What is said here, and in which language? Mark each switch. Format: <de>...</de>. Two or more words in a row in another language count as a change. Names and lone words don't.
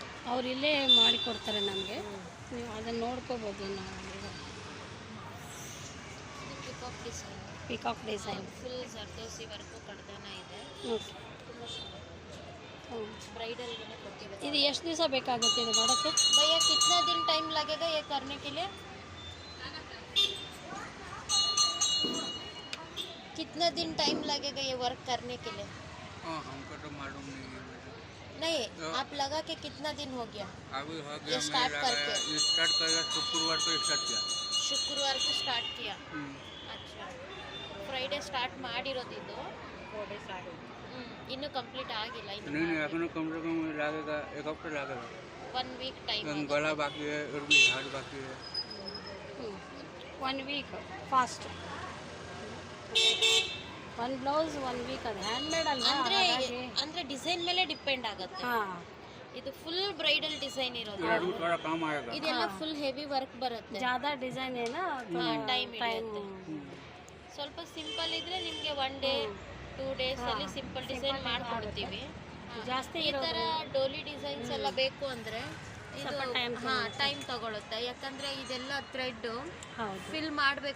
<kn>ಅವ್ರು ಇಲ್ಲೇ ಮಾಡಿಕೊಡ್ತಾರೆ ನಮಗೆ. ನೀವು ಅದನ್ನು ನೋಡ್ಕೋಬೋದು. ನಾವು</kn> <en>peacock design. peacock design</en> <kn>ಫುಲ್ ಜರ್ದೋಸಿ ವರ್ಕು, ಕಡ್ದಾನ ಇದೆ. ಓಕೆ. ब्राइडल ಕೊಟ್ಟಿದ್ದಾರೆ. ಇದು ಎಷ್ಟು ದಿವಸ ಬೇಕಾಗುತ್ತೆ ಇದು ಮಾಡೋಕ್ಕೆ?</kn> <hi>भैया कितना दिन टाइम लगेगा ये करने के लिए? कितना दिन टाइम लगेगा ये वर्क करने के लिए? हमको तो मालूम नहीं, आप लगा के कितना दिन हो गया? अभी हो गया। स्टार्ट करके स्टार्ट करेगा शुक्रवार को स्टार्ट किया. शुक्रवार को स्टार्ट किया.</hi> <kn>अच्छा,</kn> <en>Friday start</en> <kn>ಮಾಡಿರೋದು ಇದು. 4 ಡೇಸ್ ಆಗಿದೆ. ಇನ್ನೂ ಕಂಪ್ಲೀಟ್ ಆಗಿಲ್ಲ.</kn> <hi>नहीं अभी कम से कम लगेगा 1 हफ्ता लगेगा.</hi> <en>1 week time.</en> <hi>गला बाकी है और भी हाथ बाकी है.</hi> <en>1 week ಫಾಸ್ಟ್. 1 ಬ್ಲೌಸ್ 1 week.</en> <kn>ಅದು ಹ್ಯಾಂಡ್ಮೇಡ್ ಅಲ್ವಾ? ಅಂದ್ರೆ ಡಿಸೈನ್ ಮೇಲೆ ಡಿಪೆಂಡ್ ಆಗುತ್ತೆ. ಇದು</kn> <en>full bridal design</en> <kn>ಇರೋದು.</kn> <hi>इसमें थोड़ा काम आएगा।</hi> <kn>ಇದೆಲ್ಲ</kn> <en>full heavy work</en> <kn>ಬರುತ್ತೆ,</kn> <hi>ज़्यादा डिज़ाइन है ना तो</hi> <kn>ಟೈಮ್ ಹಿಡಿಯುತ್ತೆ. ಸ್ವಲ್ಪ ಸಿಂಪಲ್ ಇದ್ರೆ ನಿಮಗೆ 1 ಡೇ 2 ಡೇಸ್ ಅಲ್ಲಿ</kn> <en>simple design</en> <kn>ಮಾಡ್ಕೊಡ್ತೀವಿ. ಜಾಸ್ತಿ ಈ ತರ ಡೋಲಿ ಡಿಸೈನ್ಸ್ ಎಲ್ಲ ಬೇಕು ಅಂದ್ರೆ ಇದು ಟೈಮ್ ತಗೊಳುತ್ತೆ. ಯಾಕಂದ್ರೆ ಇದೆಲ್ಲ ಥ್ರೆಡ್ ಹೌದು ಫಿಲ್ ಮಾಡಬೇಕು.</kn>